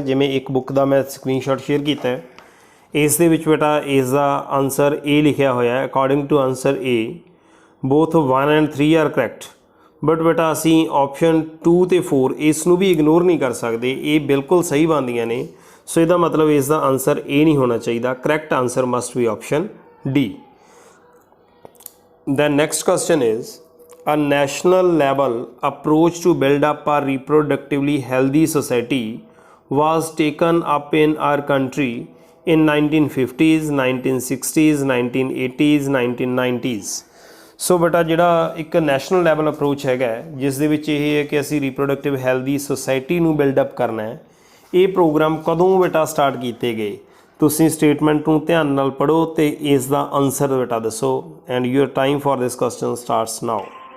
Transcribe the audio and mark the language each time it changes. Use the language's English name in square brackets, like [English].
[Punjabi] ਜਿਵੇਂ ਇੱਕ ਬੁੱਕ ਦਾ ਮੈਂ ਸਕਰੀਨਸ਼ਾਟ ਸ਼ੇਅਰ ਕੀਤਾ ਹੈ, ਇਸ ਦੇ ਵਿੱਚ ਬੇਟਾ ਇਸ ਦਾ ਆਨਸਰ ਏ ਲਿਖਿਆ ਹੋਇਆ ਹੈ। [English] According to answer A both 1 and 3 are correct. [Punjabi] But ਬੇਟਾ ਅਸੀਂ ਆਪਸ਼ਨ 2 ਅਤੇ 4 ਇਸ ਨੂੰ ਵੀ ਇਗਨੋਰ ਨਹੀਂ ਕਰ ਸਕਦੇ, ਇਹ ਬਿਲਕੁਲ ਸਹੀ ਬਣਦੀਆਂ ਨੇ। ਸੋ ਇਹਦਾ ਮਤਲਬ ਇਸ ਦਾ ਆਨਸਰ ਏ ਨਹੀਂ ਹੋਣਾ ਚਾਹੀਦਾ। [English] Correct answer must be option D. Then next question is a national level approach to build up a reproductively healthy society was taken up in our country in 1950s, 1960s, 1980s, 1990s। [Punjabi] ਸੋ ਬੇਟਾ ਜਿਹੜਾ ਇੱਕ national level approach ਹੈਗਾ ਜਿਸ ਦੇ ਵਿੱਚ ਇਹ ਹੈ ਕਿ ਅਸੀਂ ਰੀਪਰੋਡਕਟਿਵ ਹੈਲਦੀ ਸੁਸਾਇਟੀ ਨੂੰ ਬਿਲਡਅਪ ਕਰਨਾ ਹੈ, ਇਹ ਪ੍ਰੋਗਰਾਮ ਕਦੋਂ ਬੇਟਾ ਸਟਾਰਟ ਕੀਤੇ ਗਏ? ਤੁਸੀਂ ਸਟੇਟਮੈਂਟ ਨੂੰ ਧਿਆਨ ਨਾਲ ਪੜ੍ਹੋ ਅਤੇ ਇਸ ਦਾ ਆਨਸਰ ਬੇਟਾ ਦੱਸੋ। [English] And your time for this question starts now.